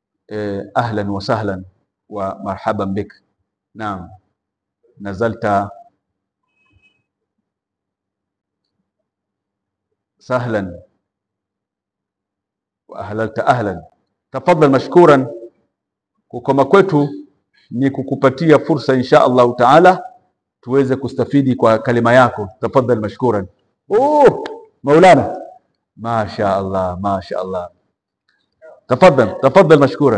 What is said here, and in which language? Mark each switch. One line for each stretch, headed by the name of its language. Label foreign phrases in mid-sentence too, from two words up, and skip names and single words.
Arabic: أهلا وسهلا ومرحبا بك. نعم، نزلت سهلا وأهللت أهلا. تفضل مشكورا.
Swahili: Kukoma kwetu ni kukupatia fursa
Arabic: إن شاء الله تعالى
Swahili: tuweze kustafidi kwa kalima yako.
Arabic: تفضل مشكورا. مولانا، ما شاء الله، ما شاء الله. تفضل مشكورا.